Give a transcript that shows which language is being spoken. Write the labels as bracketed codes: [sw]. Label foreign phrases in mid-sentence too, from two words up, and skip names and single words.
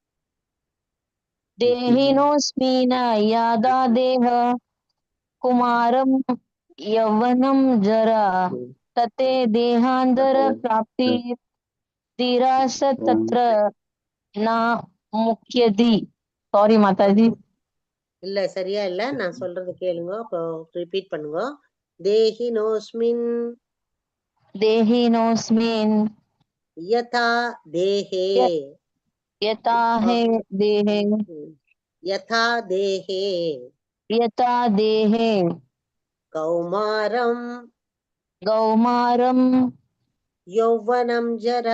[sa] देहिनोऽस्मिन् यथा देहे कौमारं यौवनं जरा तथा देहान्तर प्राप्तिः धीरस्तत्र न मुह्यति. [ta] சாரி மாதாஜி. இல்ல, சரியா இல்ல, நான் சொல்றது கேளுங்க, ரிப்பீட் பண்ணுங்க. [sa] देहिनोऽस्मिन् यथा देहे यथा देहे कौमारम् यौवनं जरा